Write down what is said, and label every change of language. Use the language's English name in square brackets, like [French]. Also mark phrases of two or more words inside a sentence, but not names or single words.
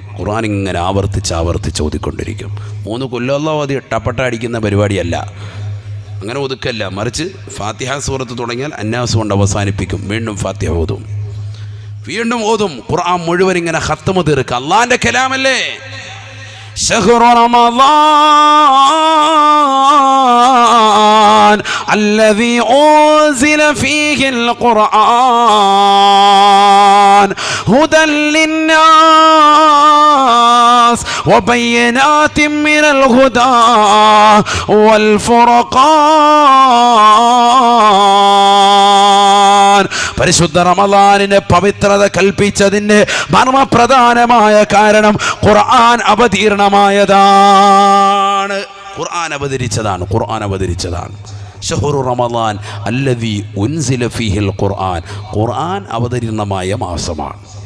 [Malayalam] ഖുർആൻ ഇങ്ങനെ ആവർത്തിച്ച് ഓതിക്കൊണ്ടിരിക്കും. 3 കൊല്ലം ഓതി ടപ്പട്ട അടിക്കുന്ന പരിപാടിയല്ല, അങ്ങനെ ഒതുക്കല്ല. മറിച്ച് ഫാത്തിഹ സൂറത്ത് തുടങ്ങിയാൽ അന്നാസ് കൊണ്ട് അവസാനിപ്പിക്കും. വീണ്ടും ഫാത്തിഹ ഓതും, വീണ്ടും ഓതും. ഖുർആൻ മുഴുവൻ ഇങ്ങനെ ഖത്മ തീർക്കുക. അള്ളാഹിൻ്റെ കലാമല്ലേ. [Arabic] شهر رمضان الذي أنزل فيه القرآن هدى للناس وبينات من الهدى والفرقان. [Malayalam] പരിശുദ്ധ റമളാനിനെ പവിത്രത കൽപ്പിച്ചതിൻ്റെ മർമ്മപ്രധാനമായ കാരണം ഖുർആൻ അവതീർണമായതാണ്. ഖുർആൻ അവതരിച്ചതാണ്. [Arabic] شهر رمضان الذي أنزل فيه القرآن, [Malayalam] ഖുർആൻ അവതരണമായ മാസമാണ്.